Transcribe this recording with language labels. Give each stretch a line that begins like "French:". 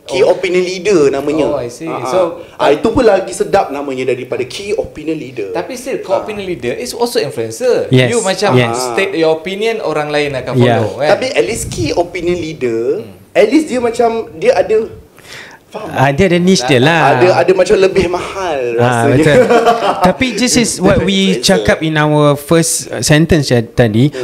Malay: Key opinion leader namanya.
English: I see. So
Malay: itu pun lagi sedap namanya daripada key opinion leader. Tapi
English: still key opinion leader is also influencer. Yes. You
Malay: macam
English: state your opinion,
Malay: orang lain akan
English: follow
Malay: kan? Tapi
English: at least
Malay: key opinion leader, at least dia macam dia ada dia ada niche dia lah. Ada macam lebih mahal rasanya. Betul. Tapi
English: this is what we
Malay: cakap
English: in our first sentence
Malay: tadi.